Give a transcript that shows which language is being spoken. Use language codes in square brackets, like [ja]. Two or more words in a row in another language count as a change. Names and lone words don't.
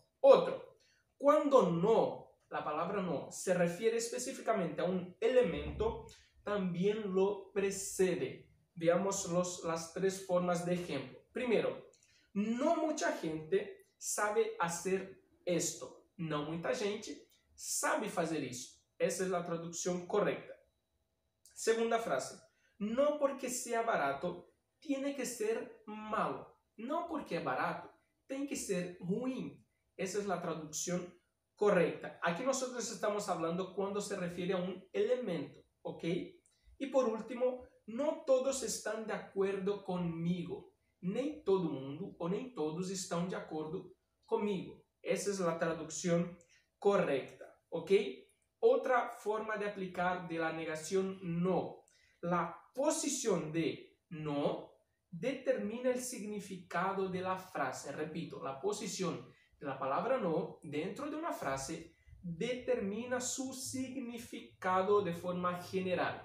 [es] Otro, cuando no, la palabra no, se refiere específicamente a un elemento, también lo precede. Veamos las tres formas de ejemplo. Primero, no mucha gente sabe hacer esto. [pt] Não muita gente sabe fazer isso. Essa é a tradução correta. Segunda frase. [es] No porque sea barato, tiene que ser malo. [pt] No porque é barato, tem que ser ruim. Essa é a tradução correta. Aqui nós estamos falando quando se refere a um elemento, ok? E por último, no todos estão de acordo comigo. Nem todo mundo ou nem todos estão de acordo comigo. Essa é a tradução correta, ok? Outra forma de aplicar de [es] la negación no. La posición de no determina el significado de la frase. Repito, la posición de la palabra no dentro de una frase determina su significado de forma general.